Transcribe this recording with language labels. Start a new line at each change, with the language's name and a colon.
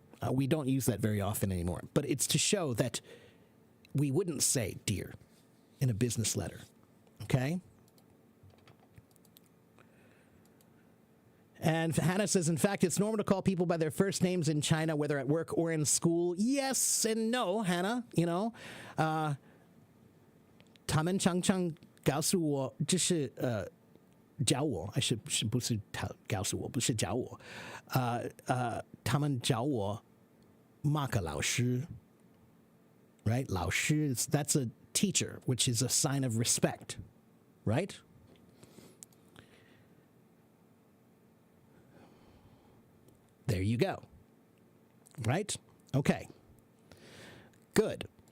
English: We don't use that very often anymore, but it's to show that we wouldn't say dear in a business letter. Okay? And Hannah says, in fact, it's normal to call people by their first names in China, whether at work or in school. Yes and no, Hannah. You know,
Chinese: 他们常常告诉我，就是教我，还是不是告诉我，不是教我，他们教我马克老师
English: right? 老师, that's a teacher, which is a sign of respect, right? There you go. Right? Okay. Good.